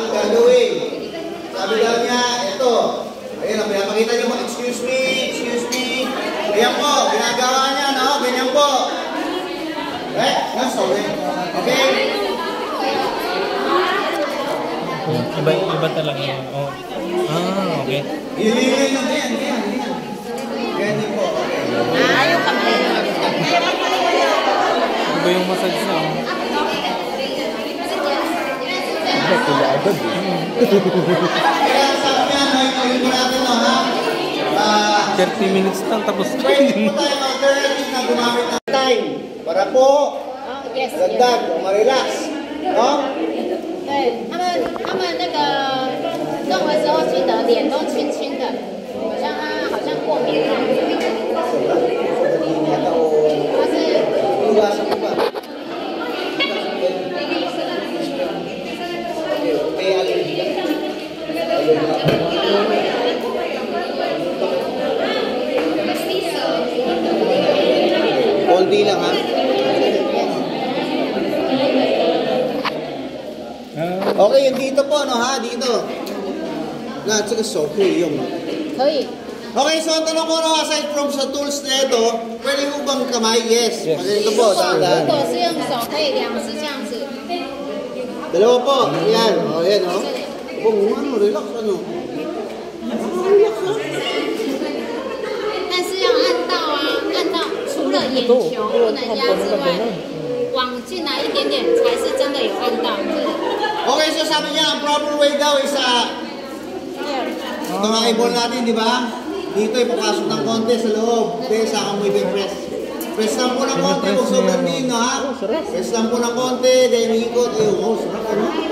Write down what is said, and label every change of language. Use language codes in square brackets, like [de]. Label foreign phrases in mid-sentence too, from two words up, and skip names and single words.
[tl] gagawin. Sabi daw niya, ito. Ayun, pinapakita niyo mo, [en] excuse me. [tl] Ayan po, ginagawa niya, no? Ganyan po. [en] Right? That's all right. [tl] Okay? Iba talaga yun. Oh. Ah, okay. Yun. Ganyan po. Okay. Ayaw kami. Iba yung massage na. Kaya sabi niya, no, mo natin, no, ha? 30 minutes lang tapos. Pwede po tayo alternative na gumamit ng time para po dagdag o ma-relax. No? [zh] 对他们那个弄的时候，记得脸都青青的，好像过敏了。他是。 [tl] Konti lang, ha? Okay, yung dito po, no, ha? Dito. Na, tsaka so, okay, yung. [zh] 可以。 [tl] Okay, so ang tanong ko, no, [en] aside from [tl] sa tools na ito, pwede mo bang kamay? Yes. Magaling ko po, tandaan. [zh] 如果是用手，可以2次这样子。 [tl] Dalawa po. Yan. O, yan, o. Ano, relax, ano? Relax, ha? [zh] 但是要按到啊，按到除了眼球不能压之外，往进来一点点才是真的有按到。 [tl] Okay, so sabi niya, ang [en] proper way [tl] daw is ito nga i-ball natin, di ba? Dito ipapasok ng konti sa loob. Okay, saka mo i-press. Press lang po ng konti, kung sobrang din, no, ha? Press lang po ng konti, then ikot. Ayun, oh, sarap, ano?